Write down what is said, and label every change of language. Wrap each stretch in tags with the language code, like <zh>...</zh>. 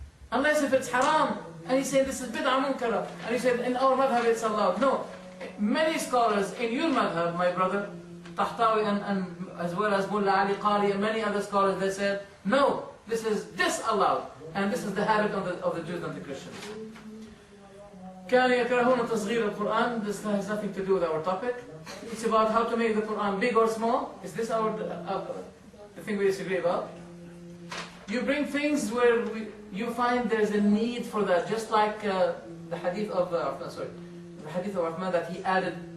<en>Unless if it's haram. And he said this is bid'ah munkara. And he said in our madhab it's allowed. No. Many scholars in your madhab, my brother, Tahtawi and as well as Mullah Ali Qari and many other scholars, they said, no, this is disallowed. And this is the habit of the Jews and the Christians.</en> <ar>كانوا يكرهون تصغير القرآن.</ar> <en>This has nothing to do with our topic. It's about how to make the Quran big or small. Is this the thing we disagree about? You bring things where you find there's a need for that, just like the hadith of Rahman that he added.</en>